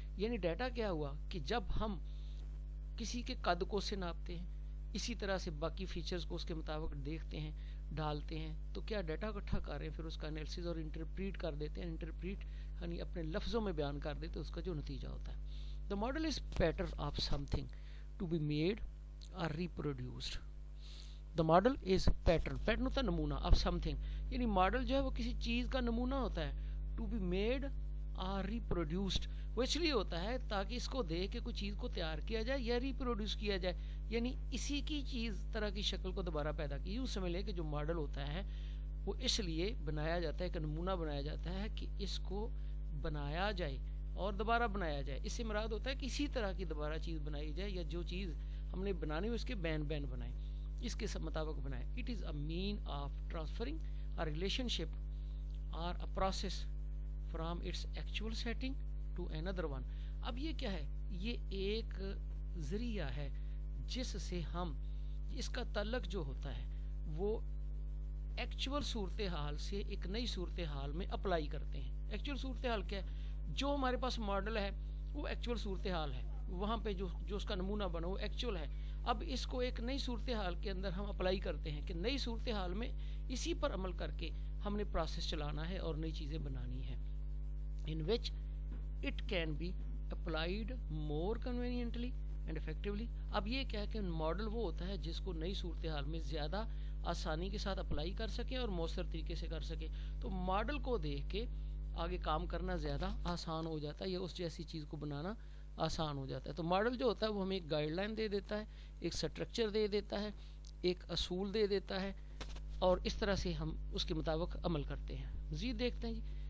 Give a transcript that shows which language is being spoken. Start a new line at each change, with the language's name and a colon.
Urdu: یعنی ڈیٹا کیا ہوا کہ جب ہم کسی کے قد کو سے ناپتے ہیں, اسی طرح سے باقی فیچرز کو اس کے مطابق دیکھتے ہیں, ڈالتے ہیں, تو کیا ڈیٹا اکٹھا کر رہے ہیں, پھر اس کا انالیسس اور انٹرپریٹ کر دیتے ہیں. انٹرپریٹ یعنی اپنے لفظوں میں بیان کر دیتے ہیں اس کا جو نتیجہ ہوتا ہے.
English: The model is pattern of something to be made or reproduced. The model is pattern
Urdu: ہوتا ہے نمونہ
English: of something,
Urdu: یعنی ماڈل جو ہے وہ کسی چیز کا نمونہ ہوتا ہے.
English: to be made or reproduced
Urdu: وہ اس لیے ہوتا ہے تاکہ اس کو دیکھ کے کوئی چیز کو تیار کیا جائے یا ریپروڈیوس کیا جائے, یعنی اسی کی چیز طرح کی شکل کو دوبارہ پیدا کی. یوں سمجھ لیں کہ جو ماڈل ہوتا ہے وہ اس لیے بنایا جاتا ہے, ایک نمونہ بنایا جاتا ہے کہ اس کو بنایا جائے اور دوبارہ بنایا جائے. اس سے مراد ہوتا ہے کہ اسی طرح کی دوبارہ چیز بنائی جائے یا جو چیز ہم نے بنانی ہو اس کے بین بنائیں, اس کے مطابق بنائیں.
English: It is a mean of transferring a relationship or a process from its actual setting to another one.
Urdu: اب یہ کیا ہے, یہ ایک ذریعہ ہے جس سے ہم اس کا تعلق جو ہوتا ہے وہ ایکچول صورتحال سے ایک نئی صورتحال میں اپلائی کرتے ہیں. ایکچول صورتحال کیا ہے, جو ہمارے پاس ماڈل ہے وہ ایکچول صورتحال ہے, وہاں پہ جو اس کا نمونہ بنا وہ ایکچول ہے. اب اس کو ایک نئی صورتحال کے اندر ہم اپلائی کرتے ہیں کہ نئی صورتحال میں اسی پر عمل کر کے ہم نے پروسیس چلانا ہے اور نئی چیزیں بنانی ہیں.
English: in which it can be applied more conveniently and effectively.
Urdu: اب یہ کیا ہے کہ ماڈل وہ ہوتا ہے جس کو نئی صورتحال میں زیادہ آسانی کے ساتھ اپلائی کر سکے اور مؤثر طریقے سے کر سکے. تو ماڈل کو دیکھ کے آگے کام کرنا زیادہ آسان ہو جاتا ہے یا اس جیسی چیز کو بنانا آسان ہو جاتا ہے. تو ماڈل جو ہوتا ہے وہ ہمیں ایک گائیڈ لائن دے دیتا ہے, ایک سٹرکچر دے دیتا ہے, ایک اصول دے دیتا ہے, اور اس طرح سے ہم اس کے مطابق عمل کرتے ہیں. مزید دیکھتے ہیں جی.